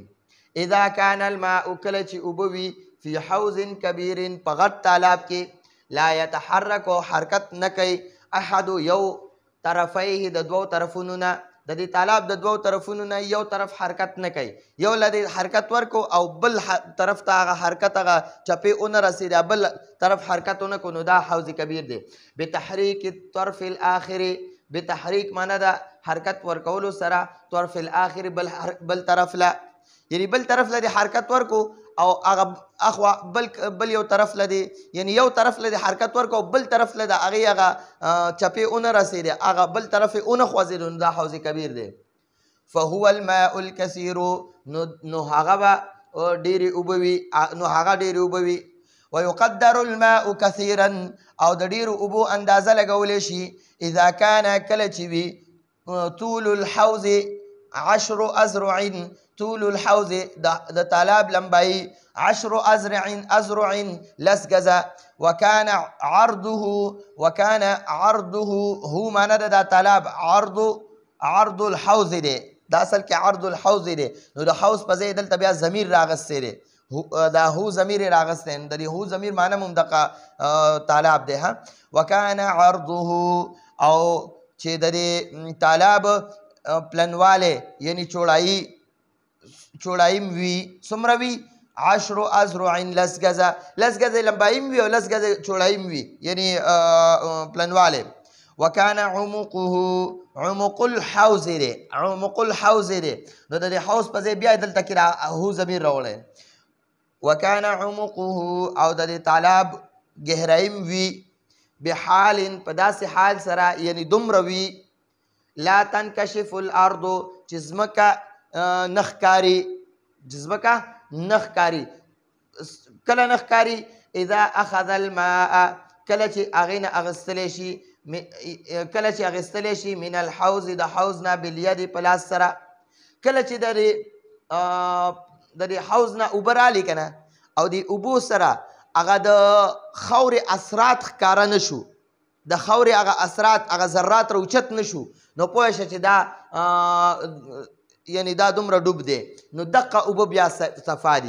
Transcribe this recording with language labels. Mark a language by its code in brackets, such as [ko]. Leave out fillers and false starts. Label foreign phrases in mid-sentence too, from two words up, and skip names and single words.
[ar] اذا کان الماء [ps] کله چې اوبه وي [ar] فی حوض کبیر [ps] په غټ تالاب کې [ar] لا یتحرک [ps] حرکت نه کوي احد یو طرفیه د دوو طرفونو نه د دې تالاب د دوو طرفونو نه یو طرف حرکت نه کوي یو له حرکت ورکو او بل طرف ته هغه حرکت هغه چپې ونه رسېده بل طرف حرکت ونه کو نو دا حوض کبیر دی. [ar] بتحریک الطرف الاخر [ps] بتحریک معنی ده حرکت ورکولو سره [ar] طرف الاخر [ps] بل طرف له یعنی بل طرف له حرکت ورکو او هغه اخوا بل یو طرف لدی یعنی یو طرف لدی حرکت ورکو بل طرف لدی هغه چپې اونه رسېدی هغه بل طرف اونه خوځېدو نو دا حوض کبیر دی. [ar] فهو الماء الکثیر [ps] نو هغه به ډېرې اوبه وي [ar] ويقدر الماء كثيرا [ps] او د ډېرو اوبو اندازه لګولی شي [ar] اذا کان [ps] کله چې وي [ar] طول الحوض 10 أذرع طول الحوض [ps] د تالاب لمبای 10 أذرع لس گزه وكان عرضه هو معنی د تالاب [ar] عرض الحوض [ps] دی دا اصل کې [ar] عرض الحوض [ps] دی نو د حوض په ځای دلته بیا ضمیر راغستی دی دا هو ضمیر راغستی د دې هو ضمیر معنی هم دغه تالاب دی ها. [ar] وكان عرضه [ps] او چې د دې تالاب پلنواله یعنی چوڑایم وی څومره وي 10 أذرع لس گزه لمبایم وي او لس گزه چوڑایم وي یعنی پلنواله. [ar] وكان عمق الحوض [ps] دی نو د دې حوض په ځای بیا دلته کې هو ضمیر راوړی. [ar] وكان عمقه [ps] او د دې تالاب گهرایم وي بحال په داسې حال سره یعنی دومره وي [ar] لا تنکشف الارض [ps] چې ځمکه نخکاری کله نخکاری [ar] اذا اخذ الماء [ps] کله چې هغې نه اغستلی شي [ar] من الحوض [ps] د حوض نه بالید په لاس سره کله چې د دې حوض نه اوبه رالي که نه او د اوبو سره هغه د خاورې اثرات ښکاره نه شو د خاورې هغه اثرات هغه ذرات راوچت نه شو نو پوه شه چې دا یعنی دا دومره ډوب دی نو دقه اوبه بیا صفا دي.